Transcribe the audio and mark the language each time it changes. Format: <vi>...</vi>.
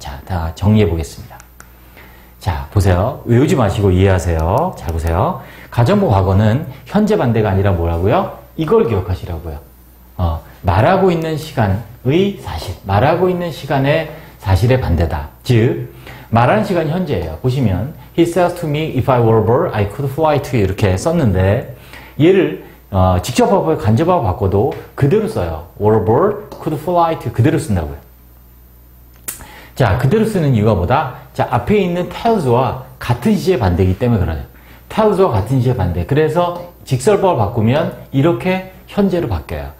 <ko>자, 다 정리해 보겠습니다. 자, 보세요. 외우지 마시고 이해하세요. 잘 보세요. 가정법 과거는 현재 반대가 아니라 뭐라고요? 이걸 기억하시라고요. 말하고 있는 시간의 사실, 말하고 있는 시간의 사실의 반대다. 즉, 말하는 시간이 현재예요. 보시면</ko> <en>He says to me, if I were a bird, I could fly to you</en> <ko>이렇게 썼는데 얘를 직접화법에 간접화법 바꿔도 그대로 써요.</ko> <en>were a bird, could fly to you</en> <ko>그대로 쓴다고요. 자, 그대로 쓰는 이유가 뭐다? 자, 앞에 있는 tells와 같은 시제의 반대이기 때문에 그래요. tells와 같은 시제의 반대. 그래서 직설법을 바꾸면 이렇게 현재로 바뀌어요.</ko>